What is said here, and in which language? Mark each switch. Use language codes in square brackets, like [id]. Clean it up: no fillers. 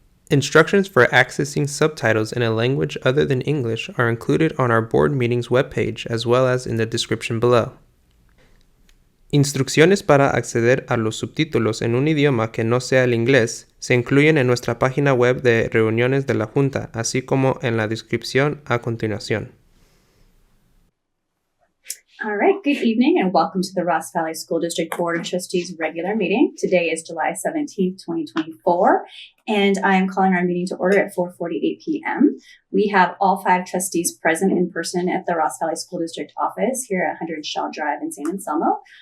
[en] Instructions for accessing subtitles in a language other than English are included on our board meetings webpage as well as in the description below. [es] Instrucciones para acceder a los subtítulos en un idioma que no sea el inglés se incluyen en nuestra página web de reuniones de la Junta, así como en la descripción a continuación. [en] All right, good evening and welcome to the Ross Valley School District Board of Trustees regular meeting. Today is July 17th, 2024, and I am calling our meeting to order at 4:48 p.m. We have all 5 trustees present in person at the Ross Valley School District office here at 100 Shaw Drive in San Anselmo.